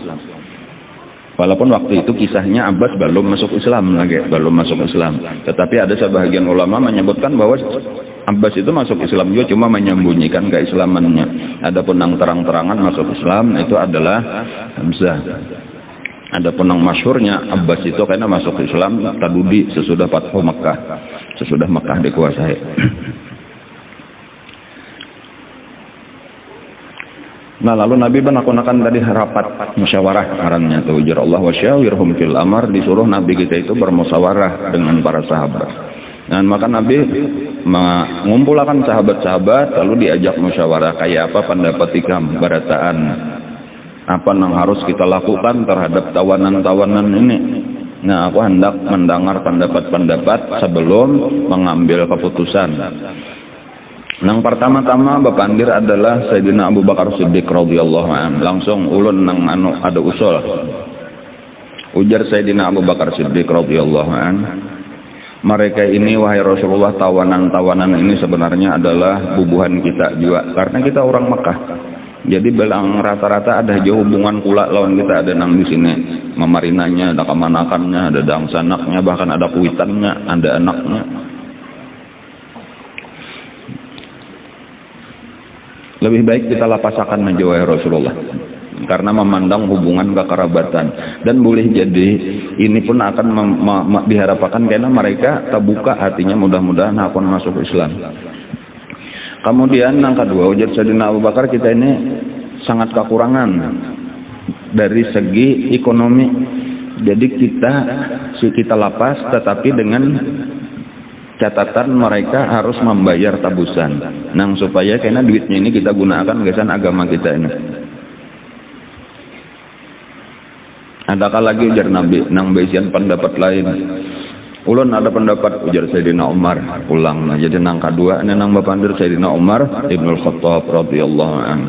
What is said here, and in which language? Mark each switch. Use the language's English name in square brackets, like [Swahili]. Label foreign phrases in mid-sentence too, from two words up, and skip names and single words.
[Indonesian] Walaupun waktu itu kisahnya Abbas belum masuk Islam lagi, belum masuk Islam. Tetapi ada sebagian ulama menyebutkan bahwa Abbas itu masuk Islam juga, cuma menyembunyikan keislamannya. Adapun yang terang-terangan masuk Islam itu adalah Hamzah. Adapun yang masyhurnya Abbas itu karena masuk Islam tadudi sesudah Fathu Makkah, sesudah Makkah dikuasai. [Banjar] Nah, lalu Nabi menakunakan tadi rapat musyawarah karannya tuh, ujar Allah [Arabic] وشاورهم في الأمر, [Indonesian] disuruh Nabi kita itu bermusyawarah dengan para sahabat. [Banjar] Dan maka Nabi mengumpulkan sahabat-sahabat lalu diajak musyawarah, kayak apa pendapat ikam barataan, apa yang harus kita lakukan terhadap tawanan-tawanan ini. [Indonesian] Nah, aku hendak mendengar pendapat-pendapat sebelum mengambil keputusan. [Banjar] Yang pertama-tama bapandir adalah Sayyidina Abu Bakar Siddiq [Arabic] رضي الله عنه. [Banjar] Langsung ulun nang ada usul. Ujar Sayyidina Abu Bakar Siddiq [Arabic] رضي الله عنه, [Banjar] mereka ini wahai Rasulullah, tawanan-tawanan ini sebenarnya adalah bubuhan kita juga, karena kita orang Mekah. Jadi belang rata-rata ada jauh hubungan kula lawan kita, ada nang di sini memarinanya, ada kemanakannya, ada dangsanaknya, bahkan ada kuitannya, ada anaknya. Lebih baik kita lapasakan aja wahai Rasulullah, [Indonesian] karena memandang hubungan kekerabatan. Dan boleh jadi ini pun akan diharapkan karena mereka terbuka hatinya, mudah-mudahan akan masuk Islam. Kemudian yang kedua, ujar Sayyidina Abu Bakar, kita ini sangat kekurangan dari segi ekonomi. [Banjar] Jadi kita lapas, tetapi dengan catatan mereka harus membayar tabusan. Nang supaya karena duitnya ini kita gunakan gesan agama kita ini. Adakah lagi ujar Nabi nang basian pendapat lain? Ulun ada pendapat, ujar Sayyidina Umar. Ulang. Jadi nang kedua ini nang bapandir Sayyidina Umar Ibnul Khattab [Arabic] رضي الله عنه.